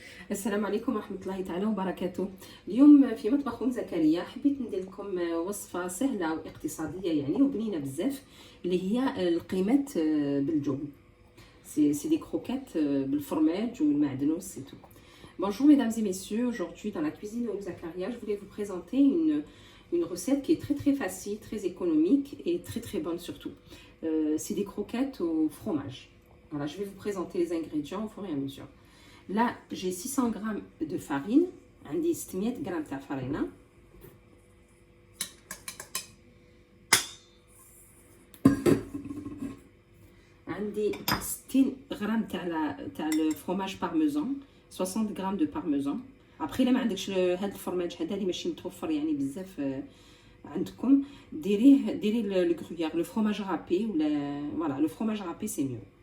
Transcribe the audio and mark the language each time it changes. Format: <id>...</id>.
<ar>السلام عليكم ورحمة الله تعالى وبركاته. اليوم في مطبخ زكريا حبيت ندير لكم وصفة سهلة واقتصادية يعني وبنينة بزاف اللي هي القيمات بالجبن.</ar> <fr>C'est des croquettes</fr> <ar>بالفرماج والمعدنوس</ar> <fr>et tout. Bonjour mesdames et messieurs, aujourd'hui dans la cuisine de Zakaria, je voulais vous présenter une recette qui est très très facile, très économique et très très bonne surtout. C'est des croquettes au fromage. Voilà, je vais vous présenter les ingrédients au fur et à mesure. Là, j'ai 600 g de farine,</fr> <ar>عندي 600 g تاع</ar> <fr>farine.</fr> <ar>عندي 60 g تاع الفرomage</ar> <fr>parmesan, 60 g de parmesan.</fr> <ar>Après الا ما عندكش هذا الفرماج هذا اللي ماشي متوفر يعني بزاف عندكم ديري الكرويير لو فرomage râpé ولا فوالا لو فرomage râpé سي ميو.</ar>